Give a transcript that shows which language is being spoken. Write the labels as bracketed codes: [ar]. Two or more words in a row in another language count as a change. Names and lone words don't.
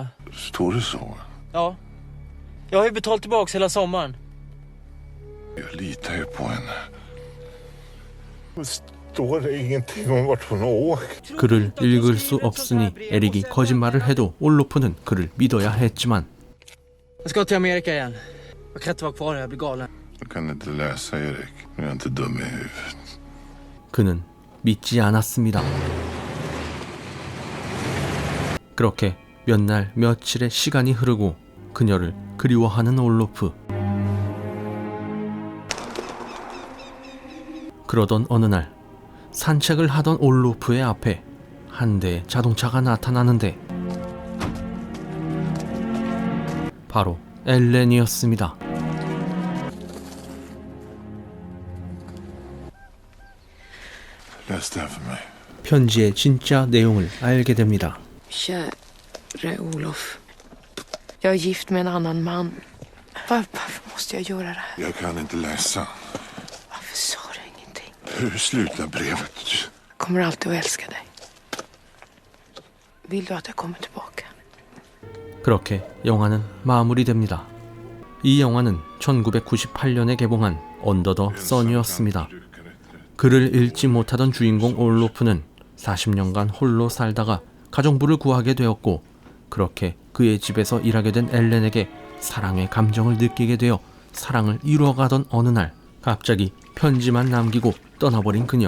[sv] Står det så? Ja. Jag har ju betalt tillbaka hela sommaren. Jag litar ju på henne. Det står det ingenting om vart hon har åkt. [ko] 글을 읽을 수 없으니 에릭이 거짓말을 해도 올로프는 그를 믿어야 했지만 [sv] Jag ska till Amerika igen. Jag kan inte vara kvar här, jag blir galen. Jag kan inte läsa, Erik. Jag är inte dum i huvudet. [ko] 그는 믿지 않았습니다. 그렇게 몇 날 며칠의 시간이 흐르고 그녀를 그리워하는 올로프. 그러던 어느 날 산책을 하던 올로프의 앞에 한 대의 자동차가 나타나는데 바로 엘렌이었습니다. [sv] Läs det här för mig. [ko] 편지의 진짜 내용을 알게 됩니다. [sv] Käre Olof. Jag är gift med en annan man. Varför måste jag göra det här? Jag kan inte läsa. Varför sa du ingenting? Hur slutar brevet? Jag kommer alltid att älska dig. Vill du att jag kommer tillbaka? [ko] 그렇게 영화는 마무리됩니다. 이 영화는 1998년에 개봉한 언더 더 선이었습니다. 글을 읽지 못하던 주인공 올로프는 40년간 홀로 살다가 가정부를 구하게 되었고 그렇게 그의 집에서 일하게 된 엘렌에게 사랑의 감정을 느끼게 되어 사랑을 이루어가던 어느 날 갑자기 편지만 남기고 떠나버린 그녀.